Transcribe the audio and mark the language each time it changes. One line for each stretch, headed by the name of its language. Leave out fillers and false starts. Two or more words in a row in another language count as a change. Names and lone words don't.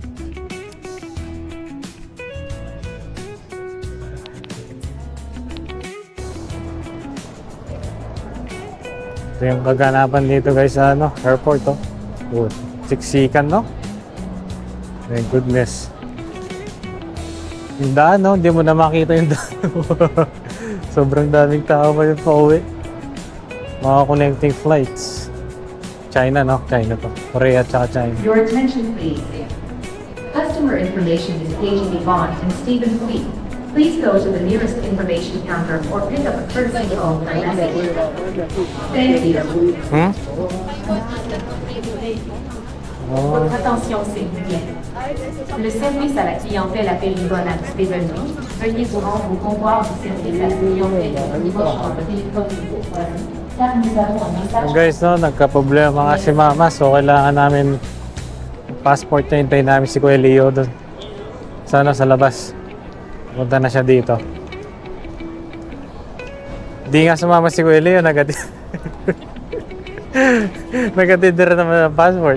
Filipino: Ito yung kaganapan dito guys sa airport oh. Oh, siksikan no?
English: My goodness.
Filipino: Yung daan no, hindi mo na makita yung daan. Sobrang daming tao pa yung pauwi. Mga
English: connecting flights.
Filipino: China no? China to. Korea at saka China.
English: Your attention, please. Customer information is Paige Yvonne and Stephen Fleet. Please go to the nearest information counter or pick up a courtesy call with a message. Thank you. Oh,
French: Votre attention, s'il vous plaît. Le service à la clientèle appelle Yvonne à Stephen Fleet. Veuillez vous rendre au comptoir du service à la clientèle au niveau de téléphone. Car nous avons un message.
Filipino: guys no, nagka-problema nga si Mama so kailangan namin passport na hintayin namin si Kuya Leo doon. Sana sa labas. Punta na siya dito. Di nga sumama si Kuya Leo, nagatid rin naman ang passport.